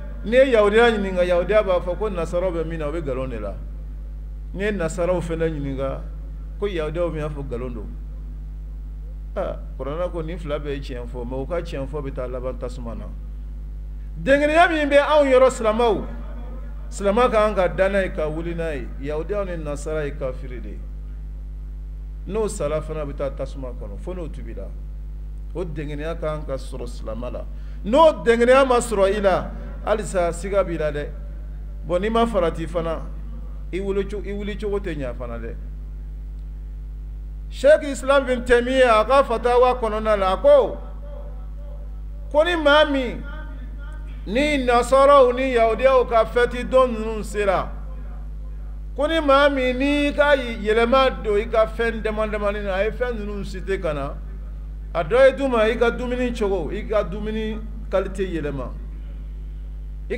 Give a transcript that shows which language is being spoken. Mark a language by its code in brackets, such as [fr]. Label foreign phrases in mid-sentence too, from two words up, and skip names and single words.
[bm] ni yahudiya ɲininka yahudiya b'a fɔ ko nasaraw bɛ min na o bɛ nkalon de la ni ye nasaraw fɛnɛ ɲininka ko yahudiyaw min y'a fɔ nkalon don kuranɛ ko nin fila bɛɛ ye tiɲɛ fɔ mɛ u ka tiɲɛ fɔ bɛ taa laban tasuma na dengeniya min bɛ anw yɔrɔ silamɛw silama ka kan ka da n'a ye ka wuli n'a ye yahudiyaw ni nasara ye kafiri de ye n'o sala fana bɛ taa tasuma kɔnɔ fo n'o tubira o dengeniya ka kan ka sɔrɔ silama la n'o dengeniya ma sɔrɔ i la halisa siga b'i la dɛ bon n'i ma farati fana i wuli cogo tɛ ɲɛ fana dɛ Sheikh Islam bin Taymiyyah a ka fatawa kɔnɔna la a ko ni maa min ni nasaraw ni yahudiyaw ka fɛti don ninnu sera ko ni maa min ni ka yɛlɛma don i ka fɛn dama-damani na a ye fɛn ninnu cité ka na a dɔ ye d'u ma i ka dumuni cogo i ka dumuni qualité yɛlɛma i